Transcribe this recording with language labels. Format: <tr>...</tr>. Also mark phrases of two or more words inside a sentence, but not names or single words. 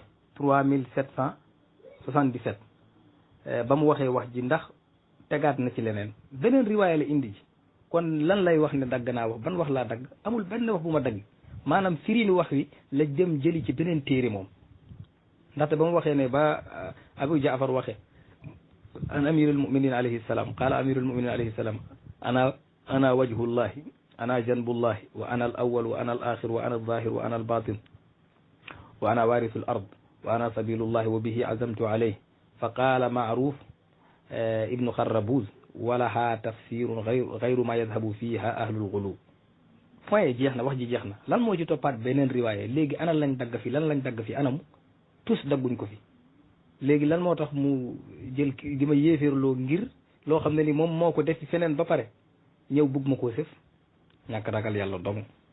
<wo>3777 ba mu waxee wax ji ndax tegaat na ci leneen beneen riwaaya la indi ji kon lan lay wax ne dagg naa wax ban wax laa dagg amul benn wax bu ma dagg maanaam firiinu wax wi la dem jëli ci beneen téere moom ndaxte ba mu waxee ne ba Abu Jaafar waxee</wo> <ar>عن أمير المؤمنين عليه السلام قال أمير المؤمنين عليه السلام أنا وجه الله أنا جنب الله وأنا الأول وأنا الآخر وأنا الظاهر وأنا الباطن وأنا وارث الأرض وأنا سبيل الله وبه عزمت عليه فقال معروف بن خربوذ ولها تفسير غير ما يذهب فيها أهل الغلو</ar> <wo>point jeex na wax ji jeex na lan moo ci toppaat beneen riwaaye léegi ana lañ dagg fi lan lañ dagg fi anamu tous dagguñ ko fi léegi lan moo tax mu jël di ma yéeféerloo ngir loo xam ne ni moom moo ko def ci feneen ba pare ñëw bugg ma koo sëf ñàkk ragal yàlla dong</wo>